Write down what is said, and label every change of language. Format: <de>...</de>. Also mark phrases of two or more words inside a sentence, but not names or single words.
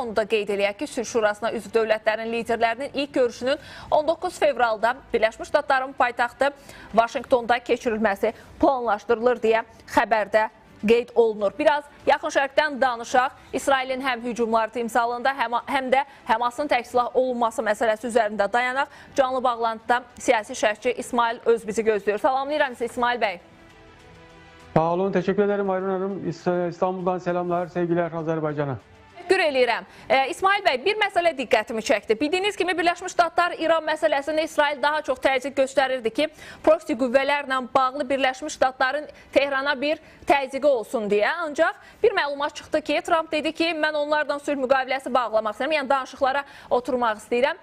<az>Onu da qeyd eləyək ki, Sülh Şurasına üzv dövlətlərin liderlərinin ilk görüşünün 19 fevralda Birləşmiş Ştatların paytaxtı Vaşinqtonda keçirilməsi planlaşdırılır deyə xəbərdə qeyd olunur. Biraz yaxın şərqdən danışaq. İsrailin həm hücumları timsalında, həm də Həmasın tərk silah olunması məsələsi üzərində dayanaq. Canlı bağlantıda siyasi şərhçi İsmail Öz bizi gözləyir. Salamlayıram sizə İsmail bəy. Sağ olun,</az> <tr>teşekkür ederim Ayrın Hanım. İstanbul'dan selamlar, sevgiler Azerbaycan'a.</tr> <az>Təşəkkür eləyirəm. İsmail bəy, bir məsələ diqqətimi çəkdi. Bildiyiniz kimi Birləşmiş Ştatlar İran məsələsində İsrail daha çox təzyiq göstərirdi ki, proksi qüvvələrlə bağlı Birləşmiş Ştatların Tehrana bir təzyiqi olsun deyə. Ancaq bir məlumat çıxdı ki, Trump dedi ki, mən onlardan sülh müqaviləsi bağlamaq istəyirəm, yəni danışıqlara oturmaq istəyirəm.</az>